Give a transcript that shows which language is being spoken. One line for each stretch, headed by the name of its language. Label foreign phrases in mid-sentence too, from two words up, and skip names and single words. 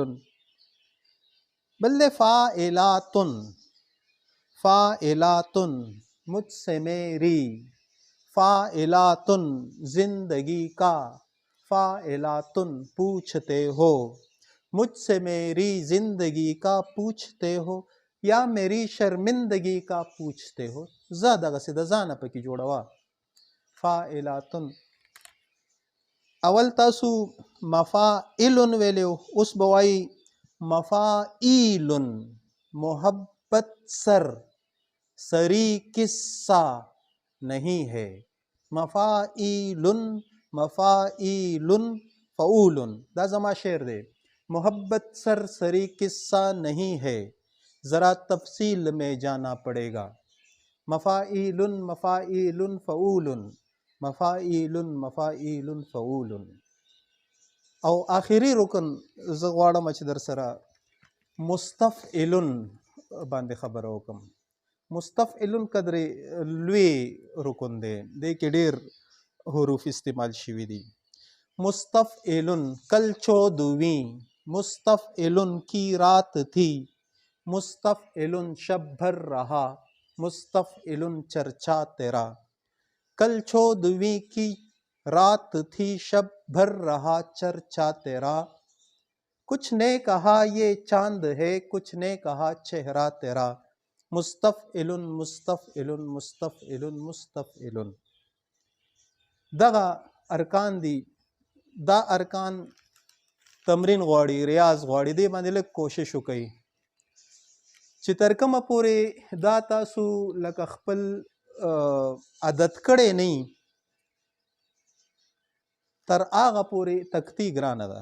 Pashto: بل دے
Urdu: فاعلاتن، فاعلاتن مجھ سے میری، فاعلاتن زندگی کا، فاعلاتن پوچھتے ہو. مجھ سے میری زندگی کا پوچھتے ہو، یا میری شرمندگی کا پوچھتے ہو.
Pashto: زه دغسې د ځانه پکې جوړوه. فاعلاتن. اول تاسو مفاعل ویلی و، اوس به وایي مفاعیل.
Urdu: محبت سر سری قصہ نہیں ہے. مفاعیل مفاعیل فعول.
Pashto: دا زما شعر دی.
Urdu: محبت سر سری قصہ نہیں ہے، ذرا تفصیل میں جانا پڑے گا. مفاعیل مفاعیل فعول، مفاعیل مفاعیل فعول.
Pashto: او آخري رکن زه غواړم چې در سره مستفعل باندې خبره وکړم. مستفعل قدرې لوی رکن دی، دې کې ډېر حروف استعمال شوي دي.
Urdu: مستفعل کل چودویں، مستفعل کی رات تھی، مستفعل شب بھر رہا، مستفعل چرچا تیرا. کل چودویں کی رات تھی، شب بھر رہا چرچا تیرا. کچھ نے کہا یہ چاند ہے، کچھ نے کہا چہرہ تیرا. مستفعل مستفعل مستفعل مستفعل.
Pashto: دغه ارکان دي. دا ارکان تمرین غواړي، ریاض غواړي. دې باندې لږ کوشش وکړئ چې تر کومه پورې دا تاسو لکه خپل عادت کړی نه وي، تر هغه پورې تکتی ګرانه ده.